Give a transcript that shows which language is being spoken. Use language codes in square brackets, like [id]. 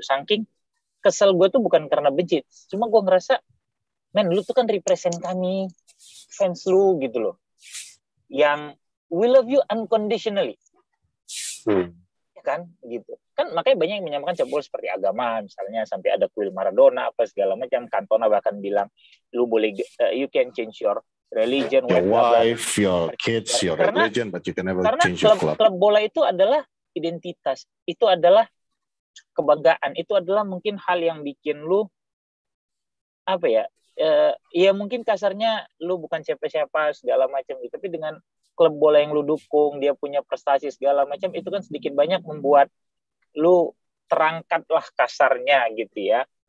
[id] Saking kesel gue tuh bukan karena benci, cuma gue ngerasa, men lu tuh kan represent kami, fans lu gitu loh, yang [en] we love you unconditionally. [id] kan gitu kan, makanya banyak yang menyamakan sepak bola seperti agama misalnya, sampai ada kuil Maradona apa segala macam. [en] Cantona [id] bahkan bilang lu boleh [en] you can change your religion, your wife, your kids, your religion, but you can never change your club. [id] Klub bola itu adalah identitas, itu adalah kebanggaan, itu adalah mungkin hal yang bikin lu apa ya, ya mungkin kasarnya lu bukan siapa-siapa segala macam gitu, tapi dengan klub bola yang lu dukung, dia punya prestasi segala macam, itu kan sedikit banyak membuat lu terangkat lah kasarnya gitu ya.